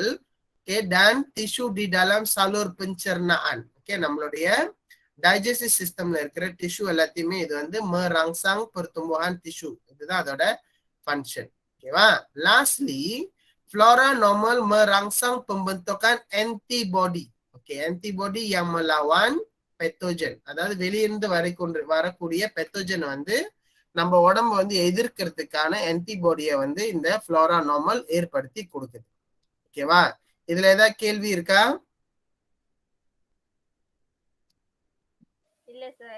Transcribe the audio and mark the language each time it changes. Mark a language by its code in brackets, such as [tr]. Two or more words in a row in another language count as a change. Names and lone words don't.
[ta] ஓகே, [ms] dan tisu di dalam salur pencernaan. [ta] ஓகே, நம்மளுடைய [en] digestive system [ta] இருக்கிற டிஷ்யூ எல்லாத்தையுமே இது வந்து [ms] merangsang pertumbuhan tisu. [ta] இதுதான் அதோட ஃபங்க்ஷன். ஓகேவா? [ms] லாஸ்ட்லி flora normal merangsang pembentukan antibody. ஓகே, antibody yang melawan பெத்தோஜன். [ta] அதாவது வெளியிருந்து வரக்கூடிய பெத்தோஜன் வந்து நம்ம உடம்பு வந்து எதிர்க்கிறதுக்கான ஆன்டிபாடியை வந்து இந்த [ms] flora normal [ta] ஏற்படுத்தி கொடுக்குது. ஓகேவா? இதுல ஏதாவது கேள்வி இருக்கா? இல்ல சார்.